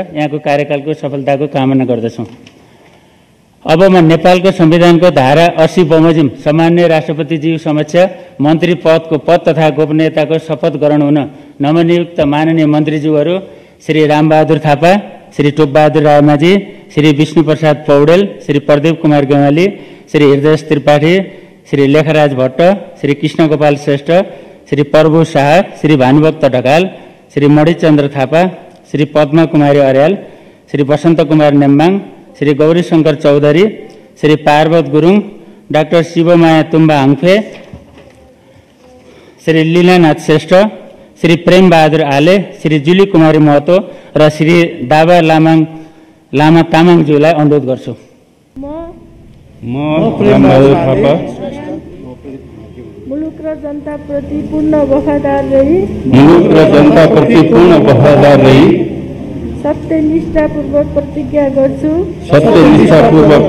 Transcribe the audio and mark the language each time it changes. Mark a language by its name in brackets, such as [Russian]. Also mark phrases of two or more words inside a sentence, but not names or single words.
[Nepali] यहाँको कार्यकालको सफलताको कामना गर्दछु। अब म नेपालको संविधानको धारा 80 बमोजिम सामान्य राष्ट्रपतिज्यू समक्ष मन्त्री पदको पद तथा गोपनीयताको शपथ गराउनु हुन नवनियुक्त माननीय मन्त्रीज्यूहरू श्री रामबहादुर थापा, श्री टोपबहादुर रायमाझी, श्री विष्णुप्रसाद पौडेल, श्री प्रदीप कुमार गेवाली, श्री हृदय त्रिपाठी, श्री लेखराज भट्ट, श्री कृष्णगोपाल श्रेष्ठ, श्री प्रभु शाह, श्री भानुभक्त ढकाल, श्री मणिचन्द्र थापा, श्री पद्मा कुमारी अर्याल, श्री वसन्त कुमार नेम्बाङ, श्री गौरी शङ्कर चौधरी, श्री पार्वत गुरुङ, डाक्टर शिवमाया तुम्बा हाम्के, श्री लीलानाथ श्रेष्ठ, श्री प्रेम बहादुर आले, श्री जुली कुमारी महतो र श्री दावा लामा तामाङज्यूलाई अनुरोध गर्छु। म मुलुक र जनताप्रति पूर्ण वफादार रही सत्यनिष्ठापूर्वक प्रतिज्ञा गर्छु।